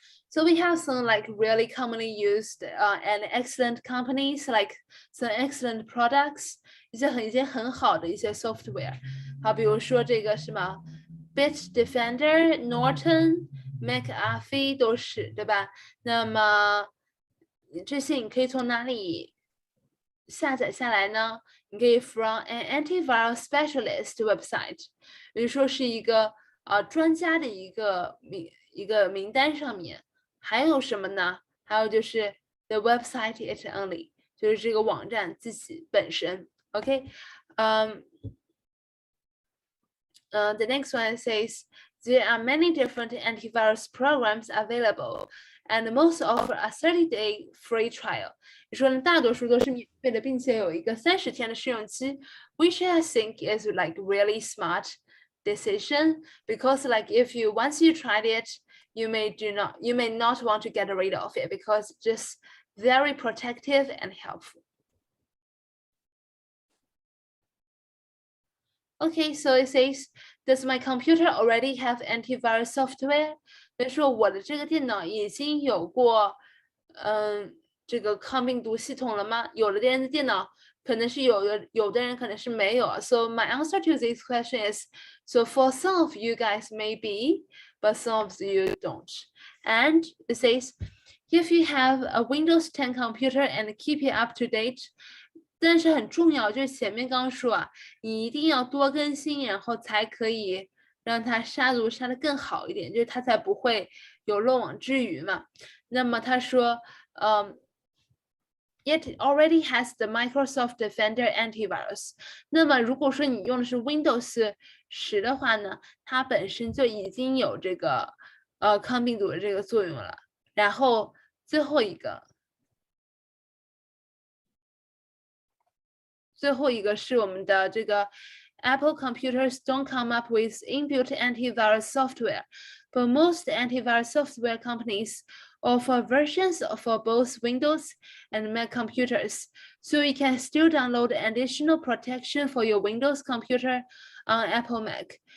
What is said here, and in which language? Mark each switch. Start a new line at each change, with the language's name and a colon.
English: So we have some like really commonly used and excellent companies, like some excellent products,
Chinese: 一些很好的一些
English: software。
Chinese: 好，比如说这个什么 Bitdefender、Norton、McAfee 都是，对吧？那么这些你可以从哪里下载下来呢？你可以
English: from an antivirus specialist website，
Chinese: 比如说是一个专家的一个名单上面。还有什么呢？还有就是
English: the website it only，
Chinese: 就是这个网站自己本身。
English: OK， the next one says there are many different antivirus programs available, and most offer a 30-day free trial.
Chinese: 也说呢，大多数都是免费的，并且有一个30天的试用期
English: ，which I think is like really smart decision because like if you once you tried it, you may not want to get rid of it because it's just very protective and helpful. Okay, so it says, does my computer already have antivirus software?
Chinese: 比如说我的这个电脑已经有过，这个抗病毒系统了吗？有的人的电脑可能是有的，有的人可能是没有。
English: So my answer to this question is, so for some of you guys maybe, but some of you don't. And it says, if you have a Windows 10 computer and keep it up to date,
Chinese: 但是很重要，就是前面刚刚说啊，你一定要多更新，然后才可以让它杀毒杀得更好一点，就是它才不会有漏网之鱼嘛。那么他说，
English: it already has the Microsoft Defender antivirus。
Chinese: 那么如果说你用的是 Windows 10的话呢，它本身就已经有这个抗病毒的这个作用了。
English: 然后最后一个是我们的这个 Apple computers don't come up with inbuilt antivirus software, but most antivirus software companies offer versions for both Windows and Mac computers, so you can still download additional protection for your Windows computer on Apple Mac.